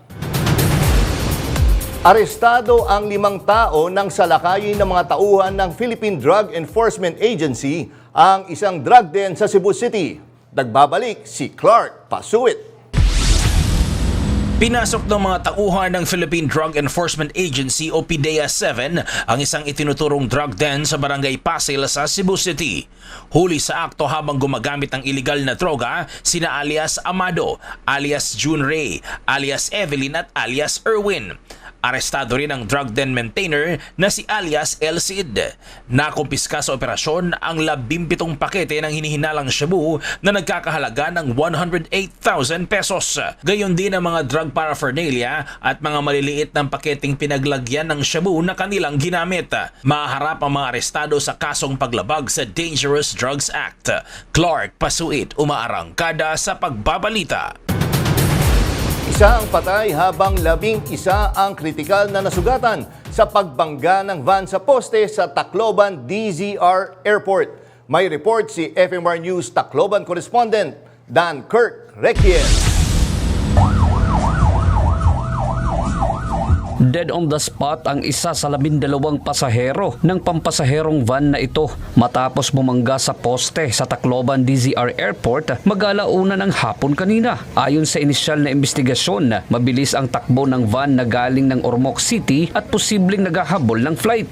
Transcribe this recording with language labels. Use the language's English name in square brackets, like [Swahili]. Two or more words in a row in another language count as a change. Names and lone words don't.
[Filipino] Arestado ang 5 tao nang salakayin ng mga tauhan ng Philippine Drug Enforcement Agency ang isang [English] drug den [Filipino] sa Cebu City. Nagbabalik si Clark Pasuit. Pinasok ng mga tauhan ng Philippine Drug Enforcement Agency o PDEA-7 ang isang itinuturong [English] drug den [Filipino] sa Barangay Pasil sa Cebu City. Huli sa akto habang gumagamit ng iligal na droga sina alias Amado, alias June Ray, alias Evelyn at alias Erwin. Arestado rin ang [English] drug den maintainer [Filipino] na si alias El Cid. Nakumpiska sa operasyon ang 17 pakete ng hinihinalang shabu na nagkakahalaga ng 108,000 pesos. Gayon din ang mga [English] drug paraphernalia [Filipino] at mga maliliit ng paketing pinaglagyan ng shabu na kanilang ginamit. Maharap ang mga arestado sa kasong paglabag sa Dangerous Drugs Act. Clark Pasuit, umaarangkada sa pagbabalita. Isa ang patay habang 11 ang kritikal na nasugatan sa pagbangga ng van sa poste sa Tacloban DZR Airport. May report si FMR News Tacloban correspondent Dan Kirk Requies. [English] Dead on the spot [Filipino] ang isa sa 12 pasahero ng pampasaherong van na ito matapos bumangga sa poste sa Tacloban DZR Airport mag-alauna ng hapon kanina. Ayon sa inisyal na investigasyon, mabilis ang takbo ng van na galing ng Ormoc City at posibleng naghahabol ng flight.